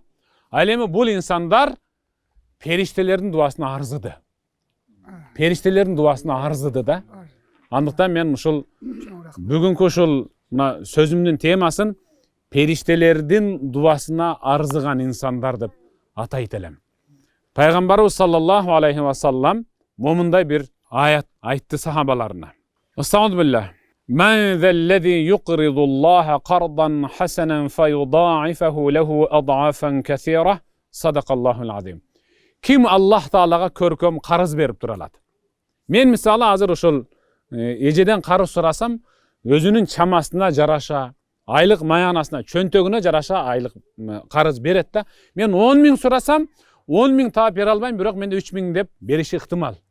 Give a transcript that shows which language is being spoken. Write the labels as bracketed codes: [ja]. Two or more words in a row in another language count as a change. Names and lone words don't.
[ky] Ал эми бул инсандар периштелердин дуасына арзыды. Периштелердин дуасына арзыды да. Андыктан мен ушул бүгүнкү ушул сөзүмдүн темасын периштелердин дуасына арзыган инсандар деп атайт элем. Пайгамбарыбыз [ar] صلى الله عليه وسلم [ky] момундай бир аят айтты сахабаларына. Астагфируллах. [ar] "من ذا الذي يقرض الله قرضا حسنا فيضاعفه له أضعافا كثيرة." صدق الله العظيم. [ky] Ким Аллах Таалага көркөм карыз берип тура алат? Мен мисалы азыр ушул эжеден карыз сурасам, өзүнүн чамасына жараша, айлык маянасына, чөнтөгүнө жараша айлык карыз берет да. Мен 10 000 сурасам, 10 000 таап бере албайм, бирок менде 3 000 деп бериши ыктымал.